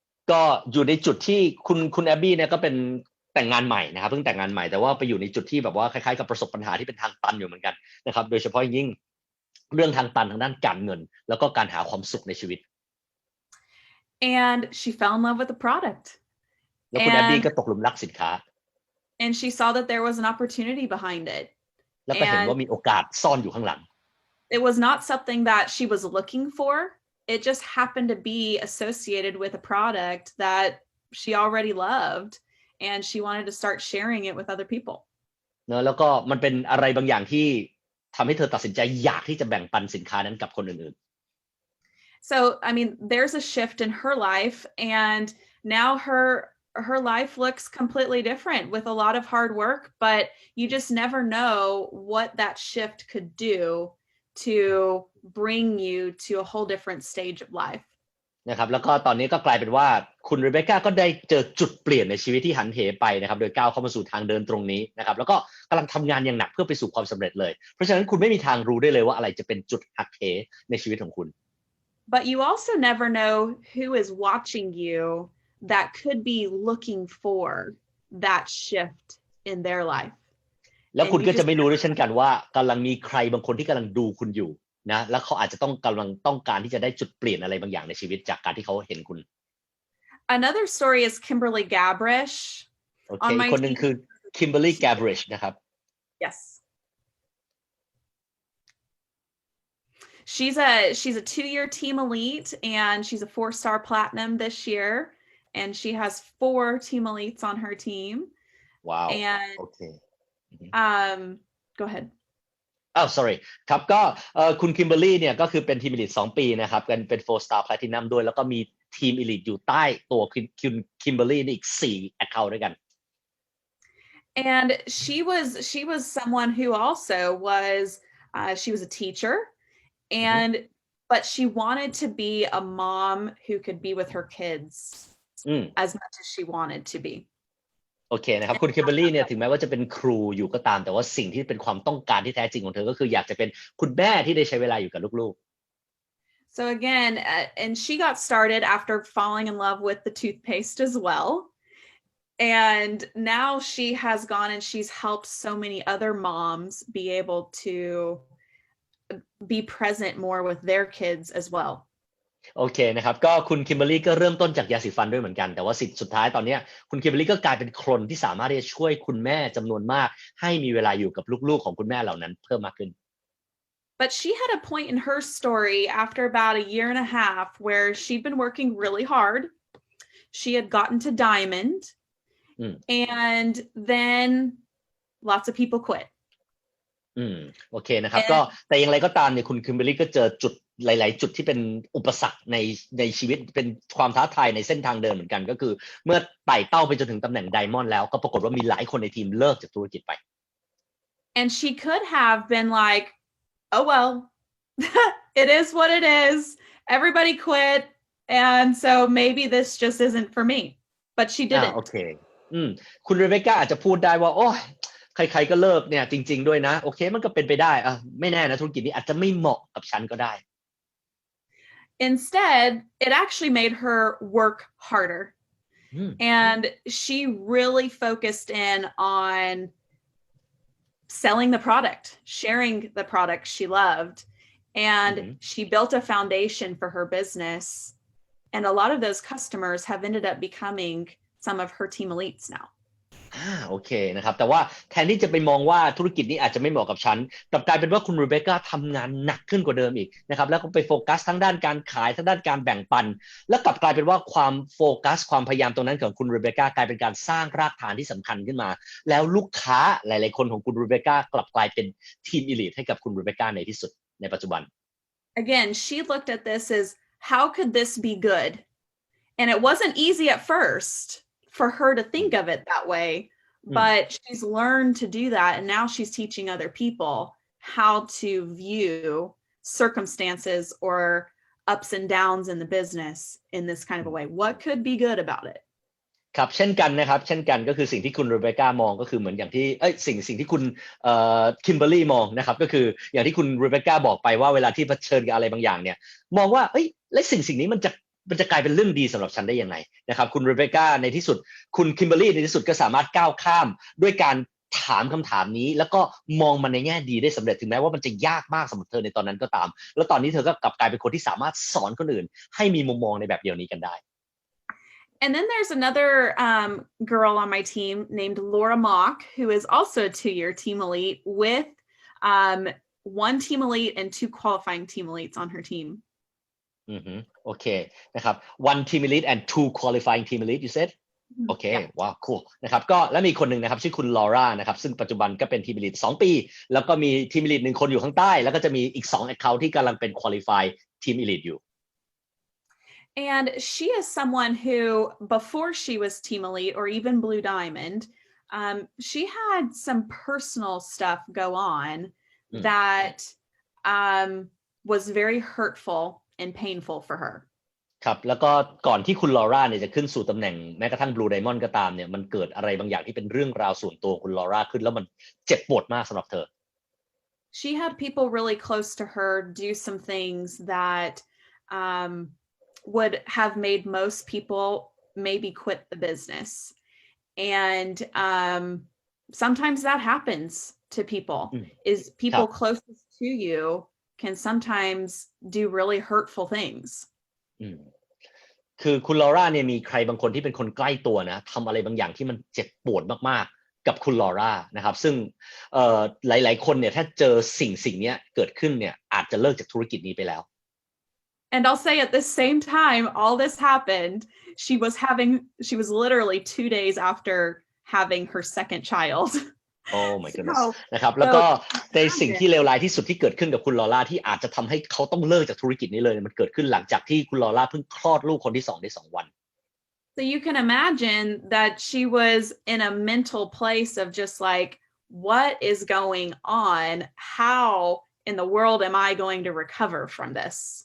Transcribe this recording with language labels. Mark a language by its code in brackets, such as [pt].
[th] ก็อยู่ในจุดที่คุณแอบบี้เนี่ยก็เป็นแต่งงานใหม่นะครับเพิ่งแต่งงานใหม่แต่ว่าไปอยู่ในจุดที่แบบว่าคล้ายๆกับประสบปัญหาที่เป็นทางตันอยู่เหมือนกันนะครับโดยเฉพาะยิ่งเรื่องทางตันทางด้านการเงินแล้วก็การหาความสุขในชีวิต [en] And she fell in love with the product. [th] แล้วคุณแอบบี้ก็ตกหลุมรักสินค้า [en] And she saw that there was an opportunity behind it. [th] แล้วก็เห็นว่ามีโอกาสซ่อนอยู่ข้างหลัง [en] It was not something that she was looking for. It just happened to be associated with a product that she already loved. and she wanted to start sharing it with other people. [th] เนอะแล้วก็มันเป็นอะไรบางอย่างที่ทำให้เธอตัดสินใจอยากที่จะแบ่งปันสินค้านั้นกับคนอื่นๆ [en] So I mean there's a shift in her life and now her life looks completely different with a lot of hard work, but you just never know what that shift could do to bring you to a whole different stage of life. [th] นะครับแล้วก็ตอนนี้ก็กลายเป็นว่าคุณเรเบคก้าก็ได้เจอจุดเปลี่ยนในชีวิตที่หันเหไปนะครับโดยก้าวเข้ามาสู่ทางเดินตรงนี้นะครับแล้วก็กำลังทำงานอย่างหนักเพื่อไปสู่ความสำเร็จเลยเพราะฉะนั้นคุณไม่มีทางรู้ได้เลยว่าอะไรจะเป็นจุดหักเหในชีวิตของคุณ [en] But you also never know who is watching you that could be looking for that shift in their life. [th] แล้วคุณก็จะไม่รู้ด้วยเช่นกันว่ากำลังมีใครบางคนที่กำลังดูคุณอยู่นะแล้วเขาอาจจะกำลังต้องการที่จะได้จุดเปลี่ยนอะไรบางอย่างในชีวิตจากการที่เขาเห็นคุณ [en] Another story is Kimberly Gabrish. [th] โอเคคนหนึ่งคือ Kimberly Gabrish นะครับ [en] Yes. She's a 2-year team elite and she's a 4-star platinum this year and she has 4 team elites on her team. Wow. And okay. Go ahead. [th] sorry ครับก็คุณคิมเบอร์รี่เนี่ยก็คือเป็นทีมอีลิท2 ปีนะครับเป็น 4-star platinum ด้วยแล้วก็มีทีมอีลิทอยู่ใต้ตัวคุณคิมเบอร์รี่อีก4 account ด้วยกัน [en] And she was someone who also was she was a teacher and but she wanted to be a mom who could be with her kids as much as she wanted to be. [th] โอเคนะครับคุณคิมเบอร์รี่เนี่ยถึงแม้ว่าจะเป็นครูอยู่ก็ตามแต่ว่าสิ่งที่เป็นความต้องการที่แท้จริงของเธอก็คืออยากจะเป็นคุณแม่ที่ได้ใช้เวลาอยู่กับลูกๆ [en] So again and she got started after falling in love with the toothpaste as well. And now she has gone and she's helped so many other moms be able to be present more with their kids as well. [th] โอเคนะครับก็คุณคิมเบอร์รี่ก็เริ่มต้นจากยาสีฟันด้วยเหมือนกันแต่ว่าสุดท้ายตอนนี้คุณคิมเบอร์รี่ก็กลายเป็นคนที่สามารถที่จะช่วยคุณแม่จำนวนมากให้มีเวลาอยู่กับลูกๆของคุณแม่เหล่านั้นเพิ่มมากขึ้น [en] But she had a point in her story after about a year and a half where she'd been working really hard. She had gotten to diamond and then lots of people quit. [th] โอเคนะครับก็แต่อย่างไรก็ตามเนี่ยคุณคิมเบอร์รี่ก็เจอจุดหลายๆจุดที่เป็นอุปสรรคในชีวิตเป็นความท้าทายในเส้นทางเดินเหมือนกันก็คือเมื่อไต่เต้าไปจนถึงตำแหน่งไดมอนด์แล้วก็ปรากฏว่ามีหลายคนในทีมเลิกจากธุรกิจไป [en] And she could have been like, oh well, it is what it is. Everybody quit and so maybe this just isn't for me. But she didn't. [th] โอเคคุณเรเบคก้าอาจจะพูดได้ว่าโอ้ยใครๆก็เลิกเนี่ยจริงๆด้วยนะโอเคมันก็เป็นไปได้ไม่แน่นะธุรกิจนี้อาจจะไม่เหมาะกับฉันก็ได้ [en] Instead, it actually made her work harder. And she really focused in on selling the product, sharing the product she loved, and she built a foundation for her business. And a lot of those customers have ended up becoming some of her team elites now. [th] โอเคนะครับแต่ว่าแทนที่จะไปมองว่าธุรกิจนี้อาจจะไม่เหมาะกับฉันกลับกลายเป็นว่าคุณเรเบคก้าทำงานหนักขึ้นกว่าเดิมอีกนะครับแล้วก็ไปโฟกัสทั้งด้านการขายทั้งด้านการแบ่งปันแล้วกลับกลายเป็นว่าความโฟกัสความพยายามตรงนั้นของคุณเรเบคก้ากลายเป็นการสร้างรากฐานที่สำคัญขึ้นมาแล้วลูกค้าหลายๆคนของคุณเรเบคก้ากลับกลายเป็นทีมอีลิทให้กับคุณเรเบคก้าในที่สุดในปัจจุบัน [en] Again, she looked at this as how could this be good? And it wasn't easy at first for her to think of it that way.But she's learned to do that, and now she's teaching other people how to view circumstances or ups and downs in the business in this kind of a way. What could be good about it? [th] ครับเช่นกันนะครับเช่นกันก็คือสิ่งที่คุณเรเบคก้ามองก็คือเหมือนอย่างที่สิ่งที่คุณคิมเบอร์รี่มองนะครับก็คืออย่างที่คุณเรเบคก้าบอกไปว่าเวลาที่เผชิญกับอะไรบางอย่างเนี่ยมองว่าและสิ่งนี้มันจะกลายเป็นเรื่องดีสำหรับฉันได้ยังไงนะครับคุณเรเบคก้าในที่สุดคุณคิมเบอร์รี่ในที่สุดก็สามารถก้าวข้ามด้วยการถามคำถามนี้แล้วก็มองมันในแง่ดีได้สำเร็จถึงแม้ว่ามันจะยากมากสำหรับเธอในตอนนั้นก็ตามแล้วตอนนี้เธอก็กลับกลายเป็นคนที่สามารถสอนคนอื่นให้มีมุมมองในแบบเดียวนี้กันได้ [en] And then there's another girl on my team named Laura Mock, who is also a 2-year team elite with 1 team elite and 2 qualifying team elites on her team. [th] โอเคนะครับ [en] 1 team elite and 2 qualifying team elite you said [th] โอเคว้าว cool นะครับก็แล้วมีคนหนึ่งนะครับชื่อคุณลอร่านะครับซึ่งปัจจุบันก็เป็นทีมลีด2 ปีแล้วก็มีทีมลีด1 คนอยู่ข้างใต้แล้วก็จะมีอีก2 account ที่กำลังเป็น qualify ทีมลีดอยู่ [en] And she is someone who, before she was Team Elite or even Blue Diamond, she had some personal stuff go on that was very hurtful and painful for her. [th] ครับแล้วก็ก่อนที่คุณลอร่าเนี่ยจะขึ้นสู่ตำแหน่งแม้กระทั่ง Blue Diamond ก็ตามเนี่ยมันเกิดอะไรบางอย่างที่เป็นเรื่องราวส่วนตัวคุณลอร่าขึ้นแล้วมันเจ็บปวดมากสำหรับเธอ [en] She had people really close to her do some things that would have made most people maybe quit the business. And sometimes that happens to people, is people closest to you can sometimes do really hurtful things. [th] คือคุณลอร่าเนี่ยมีใครบางคนที่เป็นคนใกล้ตัวนะทำอะไรบางอย่างที่มันเจ็บปวดมากๆกับคุณลอร่านะครับซึ่งหลายๆคนเนี่ยถ้าเจอสิ่งนี้เกิดขึ้นเนี่ยอาจจะเลิกจากธุรกิจนี้ไปแล้ว [en] And I'll say at the same time all this happened, she was literally 2 days after having her second child. Oh my goodness [th] นะครับแล้วก็ในสิ่งที่เลวร้ายที่สุดที่เกิดขึ้นกับคุณลอร่าที่อาจจะทำให้เขาต้องเลิกจากธุรกิจนี้เลยมันเกิดขึ้นหลังจากที่คุณลอร่าเพิ่งคลอดลูกคนที่2ได้2 วัน [en] So you can imagine that she was in a mental place of just like, what is going on? How in the world am I going to recover from this?